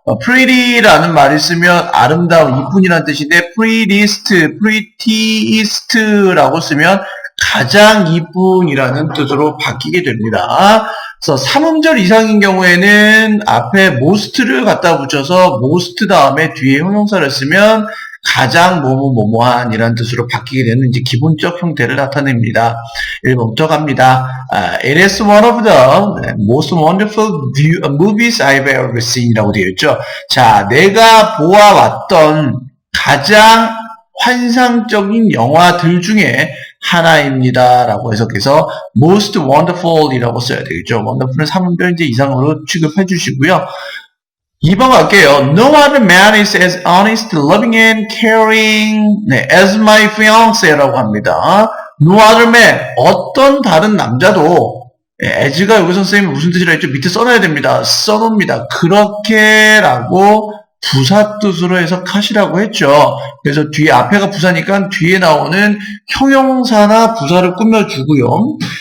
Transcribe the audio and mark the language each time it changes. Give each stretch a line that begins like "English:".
Korean: pretty라는 말을 쓰면 아름다운, 이쁜이라는 뜻인데 prettiest라고 쓰면 가장 이쁜이라는 뜻으로 바뀌게 됩니다. 그래서 3음절 이상인 경우에는 앞에 most를 갖다 붙여서 most 다음에 뒤에 형용사를 쓰면 가장 뭐뭐뭐뭐한 이라는 뜻으로 바뀌게 되는 이제 기본적 형태를 나타냅니다. 1번부터 갑니다.
English: It is one of the most wonderful movies I've ever seen
Korean: 이라고 되어 있죠. 자, 내가 보아왔던 가장 환상적인 영화들 중에 하나입니다. 라고 해석해서 most wonderful 이라고 써야 되겠죠. wonderful은 3음절 이상으로 취급해 주시고요. 2번 갈게요.
English: No other man is as honest, loving and caring as my fiancé
Korean: 라고 합니다.
English: No other man,
Korean: 어떤 다른 남자도 as가 여기서 선생님이 무슨 뜻이라 했죠? 밑에 써놔야 됩니다. 써놓습니다. 그렇게라고 부사 뜻으로 해석하시라고 했죠. 그래서 뒤에 앞에가 부사니까 뒤에 나오는 형용사나 부사를 꾸며주고요.